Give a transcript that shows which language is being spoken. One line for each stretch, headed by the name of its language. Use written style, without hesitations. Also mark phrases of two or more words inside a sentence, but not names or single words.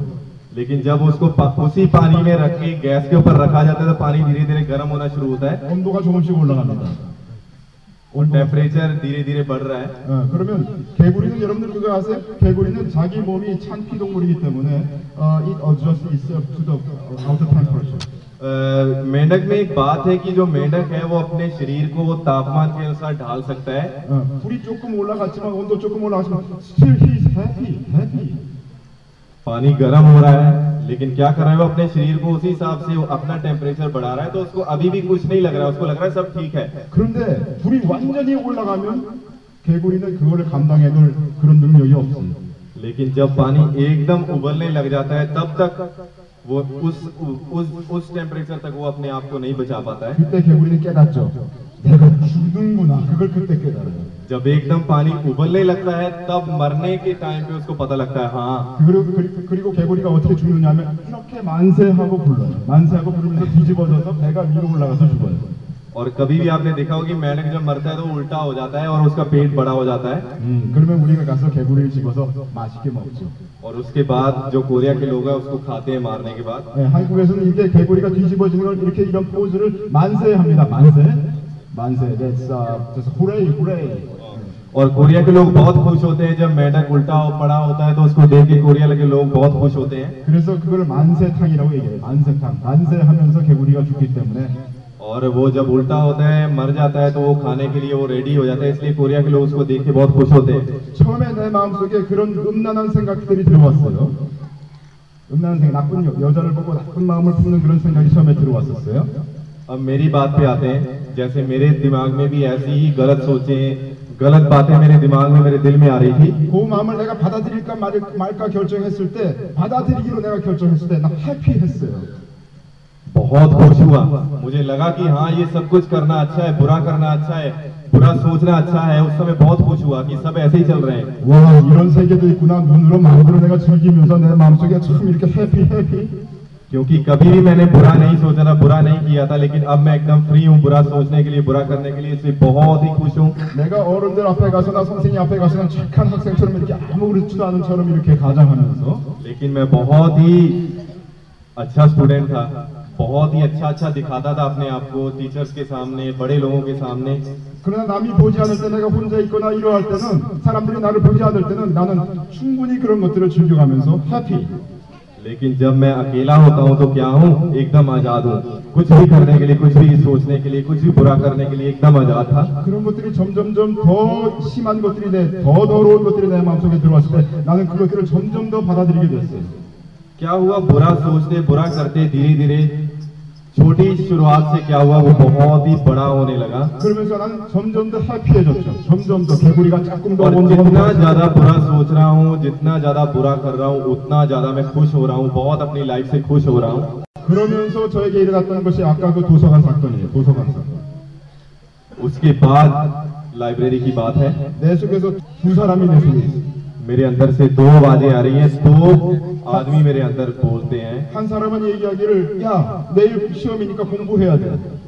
Hindi: लेकिन जब उसको उसी पानी में रख के गैस के ऊपर रखा जाता है तो पानी धीरे धीरे गर्म होना शुरू होता है
Korean: 온도가 조금씩 올라갑니다.
Hindi: और टेम्परेचर धीरे धीरे बढ़ रहा है।
Korean: 그러면 개구리는 여러분들 그거 아세요? 개구리는 자기 몸이 찬 피동물이기 때문에
English: it adjusts itself to the outer temperature.
Hindi: मेंढक में एक बात है कि जो मेंढक है वो अपने शरीर को वो तापमान के अनुसार ढाल सकता है।
Korean: 불이 조금 올라갔지만 온도 조금 올라갔지만
English: still he is happy.
Hindi: पानी गर्म हो रहा है लेकिन क्या कर रहा है, वो अपने शरीर को उसी हिसाब से वो अपना टेम्परेचर बढ़ा रहा है, तो उसको अभी भी कुछ नहीं लग रहा है, उसको लग रहा है सब ठीक है।
Korean: 그런데 불이 완전히 올라가면 개구리는 그거를 감당해낼 그런 능력이 없어요.
Hindi: लेकिन जब पानी एकदम उबलने लग जाता है तब तक वो उस टेम्परेचर तक वो अपने आप को नहीं बचा पाता है।
Korean: 그때 개구리는 깨닫죠. 내가 죽는구나. 그걸 그때 깨달아요.
Hindi: जब एकदम पानी उबलने लगता है तब मरने के टाइम पे उसको पता लगता है हाँ।
Korean: 그리고 개구리가 어떻게 죽느냐면 이렇게 만세하고 불러요. 만세하고 부르면서 뒤집어져서 배가 위로 올라가서 죽어요.
Hindi: और कभी भी आपने देखा होगा कि मेंढक जब मरता है तो उल्टा हो जाता है और उसका पेट बड़ा हो जाता है।
Korean: 그러면 우리가 가서 개구리를 집어서 맛있게 먹죠.
Hindi: और उसके बाद जो कोरिया के लोग हैं उसको खाते हैं मारने के बाद।
Korean: 네, 한국에서는 이게 개구리가 뒤집어지는 걸 이렇게 이런 포즈를 만세합니다. 만세.
English: That's hooray.
Hindi: और कोरिया के लोग बहुत खुश होते हैं जब मेंढक उल्टा पड़ा होता है, तो उसको देख के कोरिया के लोग बहुत खुश होते हैं।
Korean: 그래서 그걸 만세탕이라고 얘기해요. 만세탕. 만세하면서 개구리가 죽기 때문에
Hindi: और वो जब उल्टा होता है मर जाता है तो वो खाने के लिए वो रेडी हो जाता है, इसलिए कोरिया के लोग उसको देख के बहुत खुश होते हैं।
Korean: 처음에 내 마음속에 그런 음란한 생각들이 들어왔어요. 음란한 생각, 나쁜 여자를 보고 나쁜 마음을 품는 그런 생각이 처음에 들어왔었어요.
Hindi: अब मेरी बात पे आते हैं, जैसे मेरे दिमाग में भी ऐसी ही गलत सोचें, गलत बातें मेरे दिमाग में मेरे दिल में आ रही थी।
Korean: 그 마음을 내가 받아들일까 말까 결정했을 때, 받아들이기로 내가 결정했을 때 나 해피했어요.
Hindi: बहुत खुश हुआ, मुझे लगा कि हाँ ये सब कुछ करना अच्छा है, बुरा करना अच्छा है, बुरा सोचना अच्छा है। उस समय बहुत खुश हुआ कि सब ऐसे ही चल रहे हैं।
Korean: 와 이런 세계도 있구나. 눈으로 마음으로 내가 즐기면서 내 마음속에 참 이렇게 해피.
Hindi: क्योंकि कभी भी मैंने बुरा नहीं सोचा था, बुरा नहीं किया था, लेकिन अब मैं एकदम फ्री हूँ बुरा सोचने के लिए, बुरा करने के लिए, इसलिए बहुत ही खुश हूँ।
Korean: 내가 어른들 앞에 가서나 선생님 앞에 가서나 착한 학생처럼 이렇게 아무 그렇지도 않은 처럼 이렇게 가장하면서
Hindi: लेकिन मैं बहुत ही अच्छा स्टूडेंट था, बहुत ही अच्छा दिखाता था अपने आप को टीचर्स के सामने, बड़े लोगों के सामने।
Korean: 그러나 남이 보지 않을 때, 내가 혼자 있거나 이러할 때는, 사람들이 나를 보지 않을 때는 나는 충분히 그런 것들을 즐겨가면서 해피.
Hindi: लेकिन जब मैं अकेला होता हूँ तो क्या हूँ, एकदम आजाद हूँ, कुछ भी करने के लिए, कुछ भी सोचने के लिए, कुछ भी बुरा करने के लिए एकदम आजाद था।
Korean: 그런 것들이 점점점 더 심한 것들이 더 더러운 것들이 내 마음속에 들어왔을 때 나는 그것들을 점점 더 받아들이게 됐어요.
Hindi: क्या हुआ, बुरा सोचते बुरा करते धीरे धीरे छोटी शुरुआत से क्या हुआ, वो बहुत ही बड़ा होने लगा।
Korean: 그러면서 나는 점점 더 해피해졌죠. 점점 더 개구리가 조금 더
Hindi: और जितना ज्यादा बुरा सोच रहा हूँ, जितना ज्यादा बुरा कर रहा हूँ, उतना ज्यादा मैं खुश हो रहा हूँ, बहुत अपनी लाइफ से खुश हो रहा हूँ।
Korean: 그러면서 저에게 일어났던 것이 아까 그 도서관 사건이에요. 도서관 사건.
Hindi: उसके बाद लाइब्रेरी की बात है।
Korean: 내 속에서 두 사람이 내 속에 있어요.
Hindi: मेरे अंदर से दो आवाजें आ रही हैं, दो आदमी मेरे अंदर बोलते हैं।
Korean: 한 사람은 얘기하기를 야 내일 시험이니까 공부해야 돼.